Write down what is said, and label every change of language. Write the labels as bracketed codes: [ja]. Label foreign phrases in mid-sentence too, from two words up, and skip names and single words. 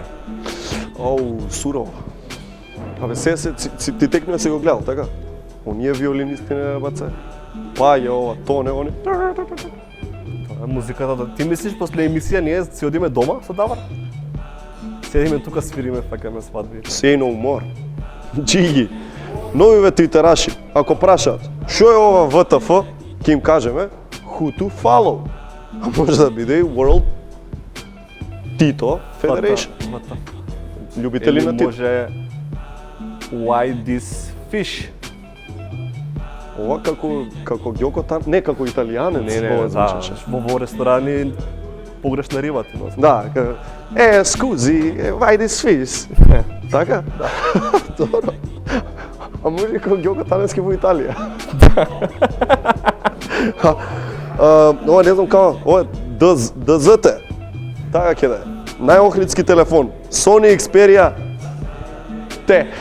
[mk] Сурово. Абе ти текно да си го гледал, така? Оние виолинисти не баце. Па е ова, то не они. Тоа е музиката. Ти мислиш после емисија ние си одиме дома со Давар? Седиме тука, свириме, факаме свадби. [en] Say no more. [mk] Джиги. Новиве твитераши, ако прашаат што е ова ВТФ, ќе им кажеме [en] who to follow. [mk] А може да биде и [en] World Tito Federation. [mk] Љубители на Тито. Може [en] Why this fish? [mk] Ова како Ѓоко Тан, не како италијанец. Не, во ресторани погрешна риба ти носи. Да, скузи, [en] why this fish? [mk] Така? Да. Добро. А може како Ѓоко Таневски во Италија. Ова не знам како, ова е ДЗТ. Така ќе да е. Најохридски телефон. Sony Xperia T.